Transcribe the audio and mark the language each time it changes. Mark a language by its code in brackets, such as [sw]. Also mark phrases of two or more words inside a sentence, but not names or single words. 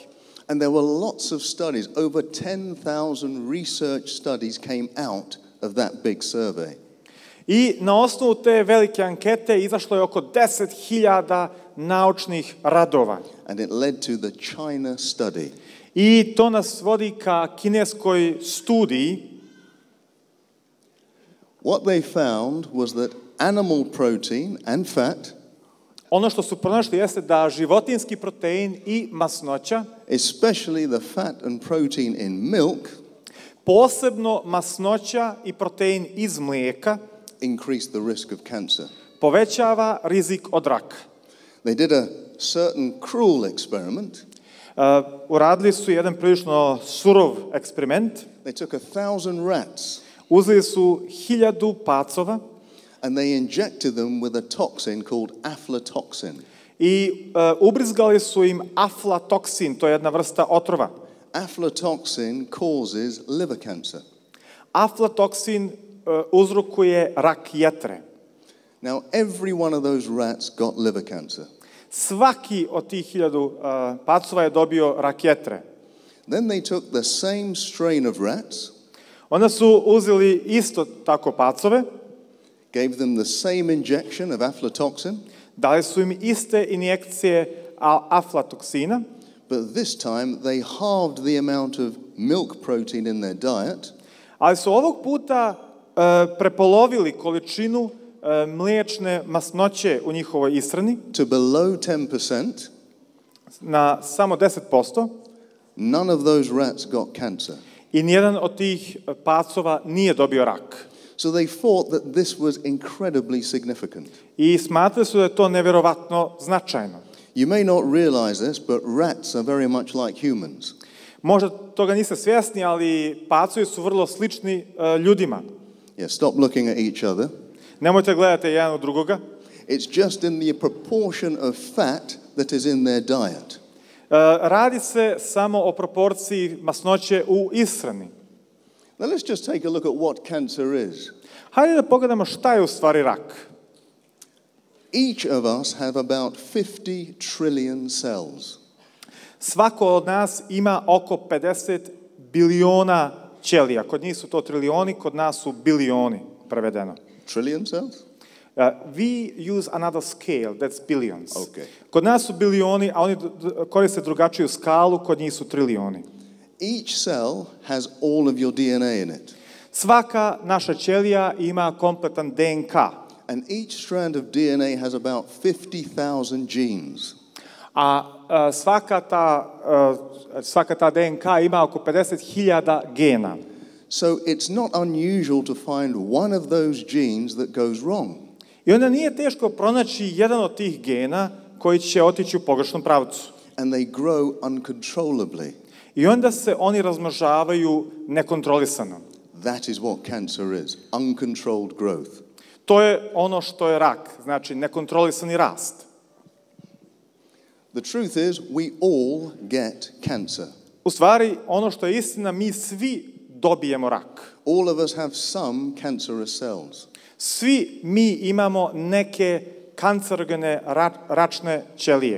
[en] And there were lots of studies, over 10,000 research studies came out of that big survey. [bs] I na osnovu te velike ankete izašlo je oko 10.000 naučnih radova. [en] And it led to the China study. [bs] I to nas vodi ka kineskoj studiji. [en] What they found was that animal protein and fat, [bs] Ono što su pronašli jeste da životinski protein i masnoća, [en] especially the fat and protein in milk, [bs] posebno masnoća i protein iz mlijeka, [en] increased the risk of cancer. [bs] povećava rizik od raka. [en] They did a certain cruel experiment. [bs] Uradili su jedan prilično surov eksperiment. [en] They took 1,000 rats [bs] Uzeli su 1000 pacova [en] and they injected them with a toxin called aflatoxin. [bs] i ubrizgali su im aflatoksin, to je jedna vrsta otrova. [en] Aflatoxin causes liver cancer. [bs] Aflatoksin uzrokuje rak jetre. [en] Now, every one of those rats got liver cancer. [bs] Svaki od tih 1000 pacova je dobio rak jetre. [en] Then they took the same strain of rats, [bs] Onda su uzeli isto tako pacove, [en] gave them the same injection of aflatoxin, [bs] dali su im iste injekcije aflatoksina, [en] but this time they halved the amount of milk protein in their diet, [bs] ali su ovog puta prepolovili količinu mliječne masnoće u njihovoj ishrani [en] to below 10%. [bs] na samo 10%. [en] None of those rats got cancer. [bs] I nijedan od tih pacova nije dobio rak. [en] So they thought that this was incredibly significant. [bs] I smatrali su da je to nevjerovatno značajno. [en] You may not realize this, but rats are very much like humans. [bs] Možda toga niste svjesni, ali pacovi su vrlo slični ljudima. [en] Yeah, stop looking at each other. [bs] Nemojte gledati jedan u drugoga. [en] It's just in the proportion of fat that is in their diet. [bs] Radi se samo o proporciji masnoće u ishrani. [en] Now let's just take a look at what cancer is. [bs] Hajde da pogledamo šta je u stvari rak. [en] Each of us have about 50 trillion cells. [bs] Svako od nas ima oko 50 biliona ćelija. Kod njih su to trilioni, kod nas su bilioni prevedeno. [en] Trillion cells? We use another scale, that's billions. Okay. [bs] Kod nas su bilioni, a oni koriste drugačiju skalu, kod njih su trilioni. [en] Each cell has all of your DNA in it. [bs] Svaka naša ćelija ima kompletan DNK. [en] And each strand of DNA has about 50,000 genes. [bs] A svaka ta DNK ima oko 50.000 gena. [en] So it's not unusual to find one of those genes that goes wrong. [bs] I onda nije teško pronaći jedan od tih gena koji će otići u pogrešnom pravcu. [en] And they grow uncontrollably. [bs] I onda se oni razmnožavaju nekontrolisano. [en] That is what cancer is, uncontrolled growth. [bs] To je ono što je rak, znači nekontrolisani rast. [en] The truth is, we all get cancer. [bs] U stvari, ono što je istina, mi svi dobijemo rak. [en] All of us have some cancerous cells. [bs] Svi mi imamo neke kancerogene račne ćelije.